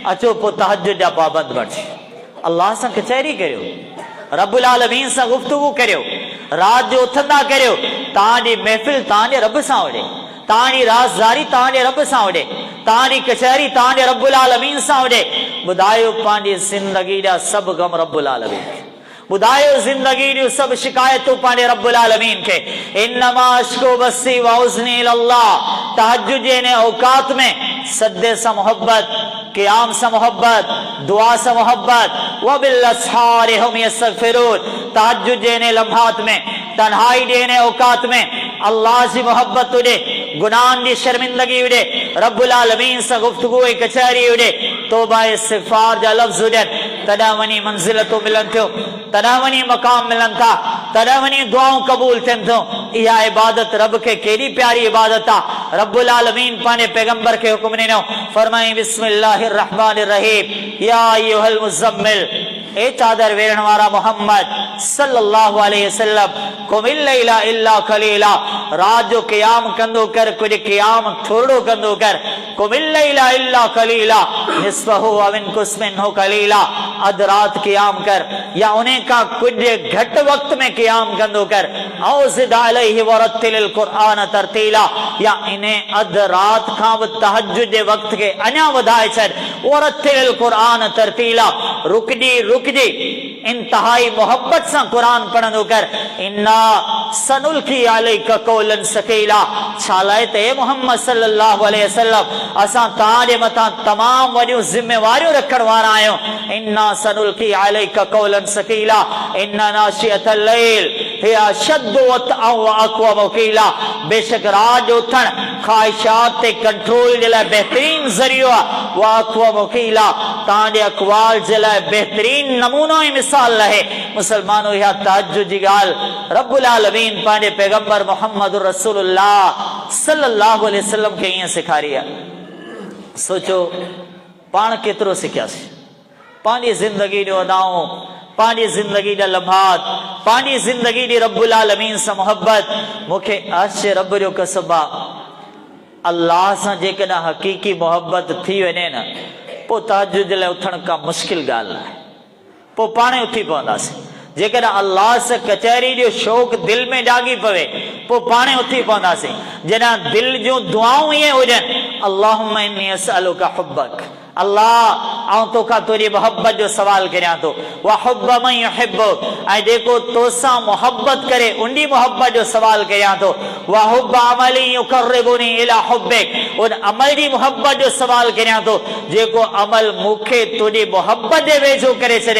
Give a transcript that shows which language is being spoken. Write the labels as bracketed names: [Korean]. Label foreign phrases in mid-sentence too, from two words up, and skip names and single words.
[Sindhi] अचो पोइ तहज्जुद जा पाबंद बणिजो, अल्लाह सां कचहरी करियो, रब्बुल आलमीन सां गुफ़्तगू करियो, रात जो उथंदा करियो, तव्हांजी महफ़िल तव्हांजे रब सां हुजे, तव्हांजी राज़दारी तव्हांजे रब सां हुजे, तव्हांजी कचहरी तव्हांजे रब्बुल आलमीन सां हुजे। ॿुधायो पंहिंजी ज़िंदगी जा सभु गम रब्बुल आलमीन खे, ॿुधायो ज़िंदगी जूं सभु शिकायतूं पंहिंजे रब्बुल आलमीन खे। [Arabic] إنما أشكو بثي وحزني إلى الله. [Sindhi] तहज्जुद जे इन औकात में सदे सां मोहब्बत, क़याम सां मोहब्बत, दुआ सां मोहब्बत, [Arabic] وبالأسحار هم يستغفرون. [Sindhi] तहज्जुद जे इन लम्हात में, तन्हाई जे इन औकात में अल्लाह जी मोहब्बत हुजे, गुनाहनि जी शर्मिंदगी हुजे, रब्बुल आलमीन सां गुफ़्तगू ऐं कचहरी हुजे, तौबा इस्तिग़फ़ार जा लफ़्ज़ हुजनि, तॾहिं वञी मंज़िलतूं मिलनि थियूं, तॾहिं वञी मक़ाम मिलनि था, तॾहिं वञी दुआऊं क़बूल थियनि थियूं। इहा इबादत रब खे केॾी प्यारी इबादत आहे। रब्बुल आलमीन पंहिंजे पैगंबर खे हुकुम ॾिनो, फरमाई [Arabic] بسم الله الرحمن الرحيم يا أيها المزمل. [Sindhi] ए चादर वेढ़ण वारा [Arabic] मोहम्मद صلى الله عليه وسلم، قم الليل إلا قليلا. [Sindhi] रात जो क़याम कंदो कर, कुछ क़याम थोड़ो कंदो कर। [Arabic] قم الليل إلا قليلا نصفه أو انقص منه قليلا. [Sindhi] अध रात क़याम कर या उन्हें का कुछ घट वक्त में क़याम कंदो कर। [Arabic] أو زد عليه ورتل القرآن ترتيلا. [Sindhi] या इन्हें अध रात खां बि तहज्जुद जे वक्त के अञा वधाए छॾ। [Arabic] ورتل القرآن ترتيلا. [Sindhi] रुकजी इंतहाई मोहब्बत सां क़ुरान पढ़ंदो कर। [Arabic] إنا سنلقي عليك قولا ثقيلا. [Sindhi] छालाए ते मोहम्मद [Arabic] صلى الله عليه وسلم [Sindhi] असां तव्हांजे मथां तमाम वॾियूं ज़िम्मेवारियूं रखण वारा आहियूं। [Arabic] إنا سنلقي عليك قولا ثقيلا إن ناشئة الليل هي أشد وطئا وأقوم قيلا. [Sindhi] बेशक रात जो उथण ख़्वाहिशात ते कंट्रोल जे लाइ बहितरीन ज़रियो आहे। [Arabic] وأقوم قيلا [Sindhi] तव्हांजे अक़वाल जे लाइ बहितरीन नमूनो ऐं मिसाल आहे। मुसलमानो, इहा तहज्जुद जी ॻाल्हि रब्बुल आलमीन पंहिंजे पैगंबर मुहम्मदुर रसूलुल्लाह [Arabic] صلى الله عليه وسلم [Sindhi] खे ईअं सेखारी आहे। सोचो पाण केतिरो सिखियासीं, पंहिंजी ज़िंदगी जूं अदाऊं, पंहिंजी ज़िंदगी जा लम्हात, पंहिंजी ज़िंदगी जी रब्बुल आलमीन सां मोहब्बत। मूंखे अर्श रब जो कसम आहे, अल्लाह सां जेकॾहिं हक़ीक़ी मोहब्बत थी वञे न, पोइ तहज्जुद जे लाइ उथण का मुश्किल ॻाल्हि आहे, पोइ पाणे उथी पवंदासीं। जेकॾहिं अल्लाह सां कचहरी जो शौक़ दिलि में जागी पवे, पोइ पाणे उथी पवंदासीं। जॾहिं दिलि जूं दुआऊं ईअं हुजनि, [Arabic] اللهم إني أسألك حبك, [Sindhi] अल्लाह आऊं तोखा तुझी मोहब्बत जो सवाल करियां तो [Arabic] وحب من يحبك [Sindhi] ऐं जेको तोसां मोहब्बत करे उनकी मोहब्बत जो सवाल करियां तो [Arabic] وحب عمل يقربني إلى حبك [Sindhi] उन अमल की मोहब्बत जो सवाल करियां तो जेको अमल मूंखे तुझी मोहब्बत जे वेझो करे छॾे।